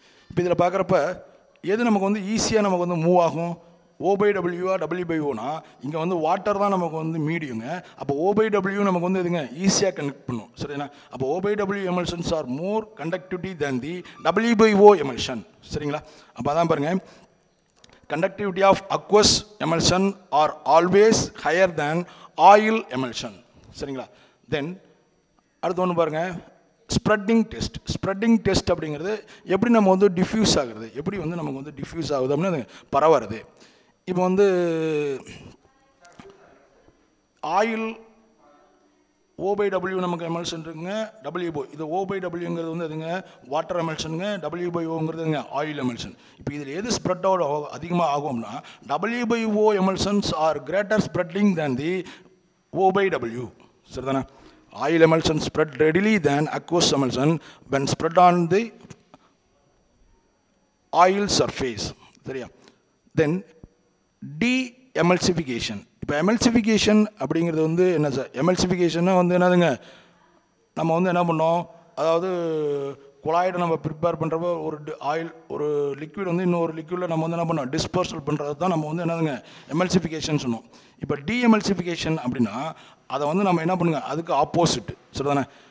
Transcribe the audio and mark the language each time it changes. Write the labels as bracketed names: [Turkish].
[Tamil] இப்போ இதில் பார்க்குறப்ப எது நமக்கு வந்து ஈஸியாக நமக்கு வந்து மூவ் ஆகும்? O/W W/Oனா இங்கே வந்து வாட்டர் தான் நமக்கு வந்து மீடியங்க. அப்போ O/W நமக்கு வந்து எதுங்க ஈஸியாக கனெக்ட் பண்ணும். சரிங்களா? அப்போ [English] O/W emulsions are more conductivity than the W/O emulsion. [Tamil] சரிங்களா? அப்போ அதான் பாருங்கள், [English] conductivity of aqueous emulsion are always higher than oil emulsion. [Tamil] சரிங்களா? தென் அடுத்து ஒன்று பாருங்கள், ஸ்ப்ரெட்டிங் டெஸ்ட். ஸ்ப்ரெட்டிங் டெஸ்ட் அப்படிங்கிறது எப்படி நம்ம வந்து டிஃப்யூஸ் ஆகுறது, எப்படி வந்து நமக்கு வந்து டிஃப்யூஸ் ஆகுது அப்படின்னு பரவுறது. இப்போ வந்து ஆயில் O/W நமக்கு எமல்ஷன் இருக்குங்க, W/O இது O/Wங்கிறது வந்து எதுங்க வாட்டர் எமல்ஷனுங்க, W/Oங்கிறதுங்க ஆயில் எமல்ஷன். இப்போ இதில் எது ஸ்ப்ரெட் அவுட் அதிகமாக ஆகும்னா [English] W/O emulsions are greater spreading than the O/W. [Tamil] சரிதானே? [English] Oil emulsion spread readily than aqueous emulsion when spread on the oil surface. [Tamil] சரியா? [English] Then de-emulsification. [Tamil] இப்போ emulsification அப்படிங்கிறது வந்து என்ன சார்? emulsification வந்து என்னதுங்க, நம்ம வந்து என்ன பண்ணோம், அதாவது குழாயிட நம்ம ப்ரிப்பேர் பண்ணுறப்போ ஆயில் ஒரு லிக்விட் வந்து இன்னொரு லிக்விடில் நம்ம வந்து என்ன பண்ணோம் டிஸ்போசல் பண்ணுறது தான் நம்ம வந்து என்னதுங்க எமல்சிஃபிகேஷன் சொன்னோம். இப்போ டிஎமல்சிஃபிகேஷன் அப்படின்னா அதை வந்து நம்ம என்ன பண்ணுங்க அதுக்கு ஆப்போசிட். சரிதானே?